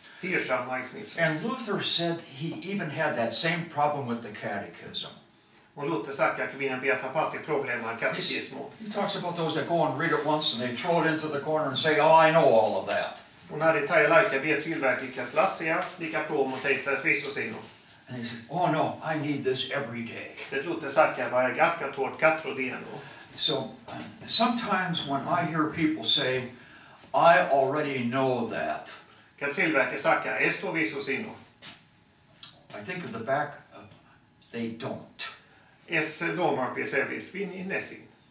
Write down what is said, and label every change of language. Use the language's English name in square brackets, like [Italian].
[English] And Luther said he even had that same problem with the catechism. [Latvian] Un Luther saka, ka viņam bija tā pati problēma ar katekismu. [English] He talks about those that go and read it once and they throw it into the corner and say, oh, I know all of that. [Latvian] Un arī tajā laikā bija cilvēki, kas lasīja, tika prom un teica, es visu zinu. [English] And he said, oh no, I need this every day. [Latvian] Bet Luther saka, vajag atkārtot katru dienu. [English] So sometimes when I hear people say, I already know that. [Latvian] Kad cilvēki saka, es to visu zinu. [English] I think at the back, they don't. [Latvian] Es domāju pie sevis, viņi nezina.